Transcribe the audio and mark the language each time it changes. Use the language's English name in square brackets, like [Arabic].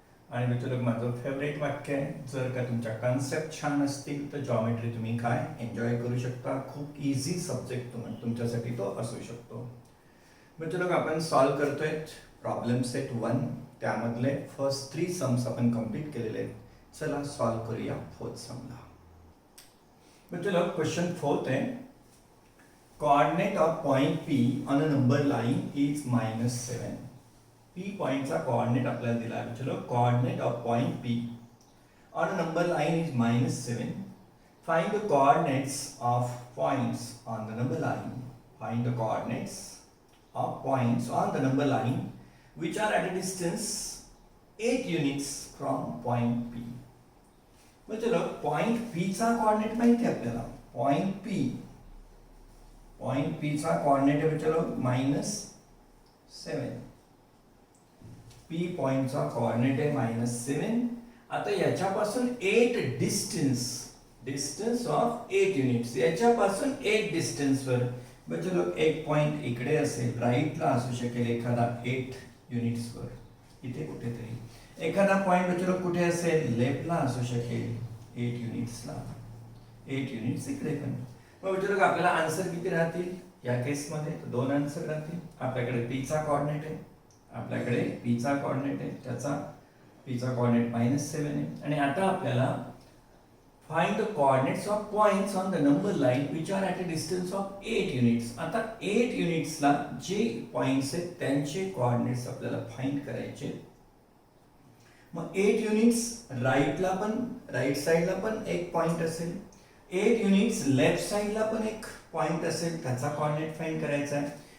[Marathi] आणि बच्चा लोक, माझं फेवरेट वाक्य आहे, जर का तुमच्या कन्सेप्ट छान असतील तर जॉमेट्री तुम्ही काय एन्जॉय करू शकता. खूप इझी सब्जेक्ट तुमच्यासाठी तो असू शकतो. बच्चा लोक, आपण सॉल्व करतोय प्रॉब्लेम सेट 1. त्यामधले फर्स्ट 3 सम्स आपण कंप्लीट केलेले आहेत. चला सॉल्व करूया फोर्थ समला. बच्चा लोक, क्वेश्चन 4 आहे. [English] Coordinate of point P on a number line is -7. [Marathi] P पॉइंटचा coordinate आपल्याला दिला आहे. [English] चलो, coordinate of point P on a number line is -7. Find the coordinates of points on the number line. Find the coordinates of points on the number line which are at a distance 8 units from point P. [Marathi] मग चलो, point P चा coordinate माहिती आहे आपल्याला. Point P चा coordinate आहे चलो -7. P point चा कोऑर्डिनेट आहे -7. आता याच्यापासून 8 डिस्टन्स ऑफ 8 युनिट्स, याच्यापासून 8 डिस्टन्स वर बच्चे लोग एक पॉइंट इकडे असेल, राईटला असू शकेल एखादा 8 युनिट्स वर, इथे कुठेतरी एखादा पॉइंट बच्चे लोग कुठे असेल, लेफ्टला असू शकेल 8 युनिट्सला. 8 युनिट्स इकडे पण. मग बच्चे लोग, आपल्याला आन्सर किती राहतील या केसमध्ये? 2 आन्सर राहतील. आपल्याकडे P चा कोऑर्डिनेट आहे, त्याचा P चा कोऑर्डिनेट -7 आहे. आणि आता आपल्याला [English] find the coordinates of points on the number line which are at a distance of 8 units. [Marathi] आता 8 युनिट्स ला जे पॉइंट्स आहेत त्यांचे कोऑर्डिनेट्स आपल्याला फाइंड करायचे. मग 8 युनिट्स राईट साइडला पण एक पॉइंट असेल, 8 युनिट्स लेफ्ट साइडला पण एक पॉइंट असेल, त्याचा कोऑर्डिनेट फाइंड करायचा आहे.